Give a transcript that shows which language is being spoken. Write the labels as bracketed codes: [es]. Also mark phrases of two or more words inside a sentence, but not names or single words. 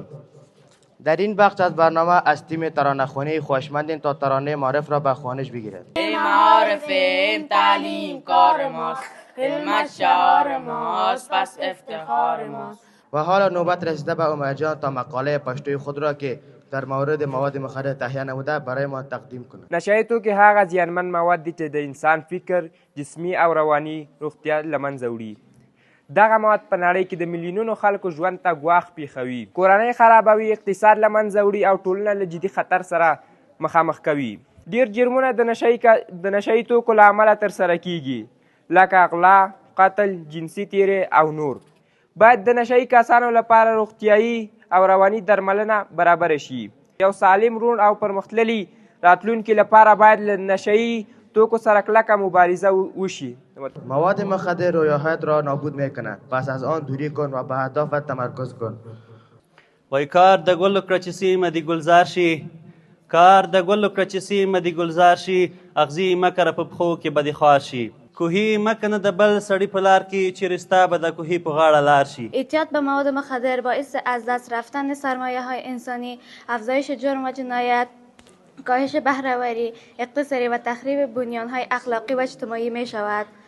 [fa] در این بخش از برنامه از تیم ترانه‌خوانی خواهشمندیم تا ترانه معارف را به خوانش بگیرد. معارفیم تعلیم کار ماست، علمت شعار ماست، پس افتخار ماست. و حالا نوبت رسیده به عمر جان تا مقاله پشتوی خود را که در مورد مواد مخدر تهیه نموده برای ما تقدیم کند. [ps] نشه توکي هغه زیانمن مواد دي چې د انسان فکر، جسمی او رواني روغتیا له منځه وړي. دغه مواد په نړۍ کې د میلیونونو خلکو ژوند ته ګواښ پیښوي، کورنۍ خرابوي، اقتصاد له منځه وړي او ټولنه له جدي خطر سره مخامخ کوي. ډیر جرمونه د نشهیي توکو له امله ترسره کیږي، لکه اغلا، قتل، جنسي تیری او نور. باید د نشهیي کسانو لپاره روغتیایي او رواني درملنه برابر شي. یو سالم، روڼ او پرمختللي راتلونکي لپاره باید له نشهیي توکو سره کلکه مبارزه وشي. [fa] مواد مخدر رویاهایت را نابود میکند، پس از آن دوری کن و به هدفت تمرکز کن. [ps] وای کار د ګل کړه چې سیمه دې ګلزار شي، کار د ګل کړه چې سیمه دې ګلزار شي، اغزي مه کره په پښو کې به دې خوار شي. کوهی مکنه د بل سړی په لار کې چې رستا به د کوهی په غاړه لار شي. [fa] اعتیاد به مواد مخدر باعث از دست رفتن سرمایه های انسانی، افزایش جرم و جنایت، کاهش بهره‌وری اقتصادی و تخریب بنیان‌های اخلاقی و اجتماعی می شود.